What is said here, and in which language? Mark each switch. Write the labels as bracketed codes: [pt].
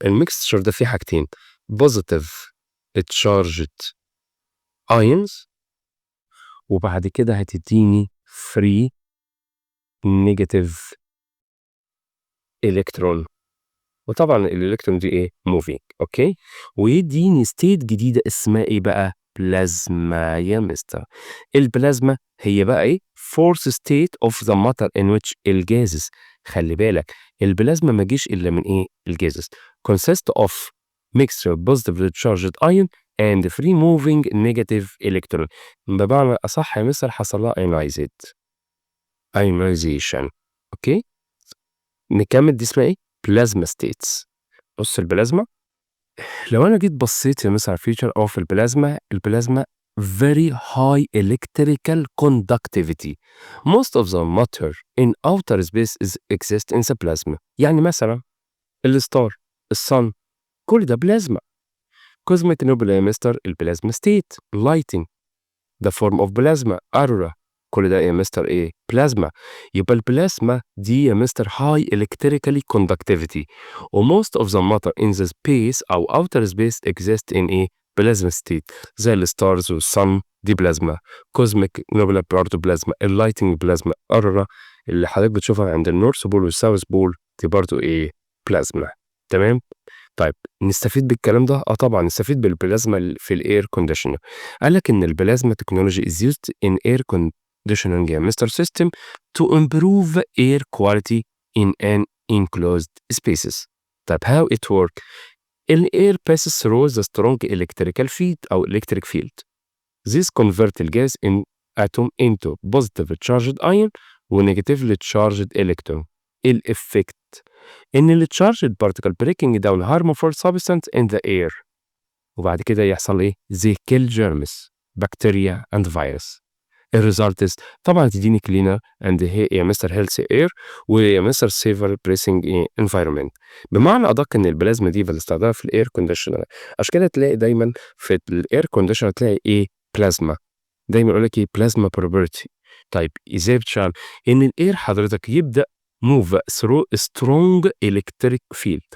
[ar] الميكستشر ده فيه حاجتين [en] positive charged ions [ar] وبعد كده هتديني [en] free negative electron، [ar] وطبعا الالكترون دي ايه موفينج. اوكي، ويديني ستيت جديده اسمها ايه بقى؟ بلازما يا مستر. [en] البلازما [ar] هي بقى ايه؟ [en] Fourth state of the matter in which الجازز. [ar] خلي بالك البلازما ما جيش الا من ايه؟ [en] الجازز consist of mixture of positively charged ion and free moving negative electron. [ar] بمعنى اصح يا مستر حصل لها ionization. اوكي، نكمل دي اسمها ايه؟ بلازما ستيتس. بص البلازما، لو انا جيت بصيت يا مس على الفيتشر اوف البلازما [en] very high electrical conductivity. Most of the matter in outer space is exist in the plasma. [ar] يعني مثلا الستار، الصن، كل ده بلازما. [en] cosmic nebula [ar] يا مستر [en] البلازما state. lighting the form of plasma. [ar] aurora كل ده يا مستر ايه؟ بلازما. يبقى البلازما دي يا مستر [en] high electrically conductivity و most of the matter in the space أو outer space exist in ايه؟ Plasma state زي الستارز والصن دي بلازما. [ar] كوزميك نوبلا برضه بلازما. اللايتنج بلازما. أرورا اللي حضرتك بتشوفها عند النورث بول والساوث بول دي برضه ايه؟ بلازما. تمام؟ طيب نستفيد بالكلام ده؟ طبعا نستفيد بالبلازما في الاير كونديشنر. قال لك ان [en] البلازما technology is used in air conditioning mr system to improve air quality in an enclosed spaces. طيب how it work؟ ال air passes through the strong electrical field أو electric field. This convert the gas in atom into positively charged ion و negatively charged electron. الإفكت إن ال charged particle breaking down harmful substance in the air [ar] وبعد كده يحصل إيه؟ [en] they kill germs, bacteria and virus. الريزلت [ar] طبعا تديني [en] cleaner and يا mister healthy air ويا mister safer breathing environment. [ar] بمعنى أدق إن البلازما دي بنستخدمها في الاير كونديشنر. عشان كده تلاقي دايما في الاير كونديشنر تلاقي إيه؟ بلازما. دايما يقول لك إيه؟ بلازما بروبرتي. طيب إزاي بتشتغل؟ إن الاير حضرتك يبدأ [en] move through strong electric field.